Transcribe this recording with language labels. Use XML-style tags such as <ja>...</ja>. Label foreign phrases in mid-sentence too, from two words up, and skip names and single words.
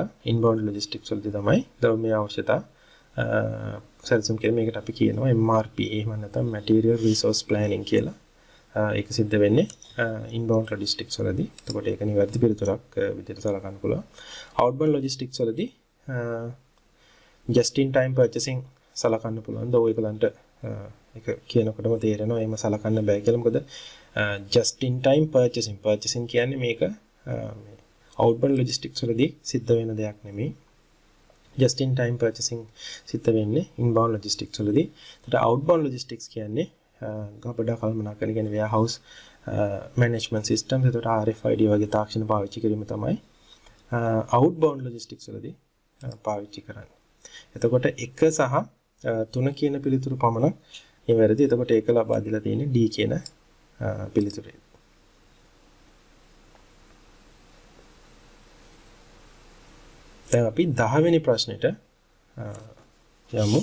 <en>inbound logistics</en> <si>වලදී තමයි ද්‍රව්‍ය අවශ්‍යතා සැලසුම් කිරීම. මේකට අපි කියනවා MRP එහෙම නැත්නම්</si> <en>Material Resource Planning</en> <si>කියලා. ඒක සිද්ධ වෙන්නේ</si> <en>inbound logistics</en> <si>වලදී. එතකොට ඒක නිවැරදි පිළිතුරක් විදිහට සලකන්න පුළුවන්.</si> <en>outbound logistics</en> <si>වලදී</si> <en>just in time purchasing</en> <si>සලකන්න පුළුවන්. ඔයගලන්ට ඒක කියනකොටම තේරෙනවා එහෙම සලකන්න බෑ කියලා. මොකද</si> <en>just in time purchasing</en> <si>කියන්නේ මේක</si> <en>outbound logistics</en> <si>වලදී සිද්ධ වෙන දෙයක් නෙමෙයි.</si> <en>just in time purchasing</en> <si>සිද්ධ වෙන්නේ</si> <en>inbound logistics</en> <si>වලදී. ඒකට</si> <en>outbound logistics</en> <si>කියන්නේ ගබඩා කළමනාකරන කියන්නේ</si> <en>warehouse management system.</en> <si>ඒකට RFID වගේ තාක්ෂණ පාවිච්චි කිරීම තමයි</si> <en>outbound logistics</en> <si>වලදී පාවිච්චි කරන්නේ. එතකොට 1 සහ 3 කියන පිළිතුරු පමණක් නිවැරදි. එතකොට ඒක ලබා දීලා තියෙන්නේ D කියන පිළිතුරේ. දැන් අපි 10 වෙනි ප්‍රශ්නෙට යමු.</si>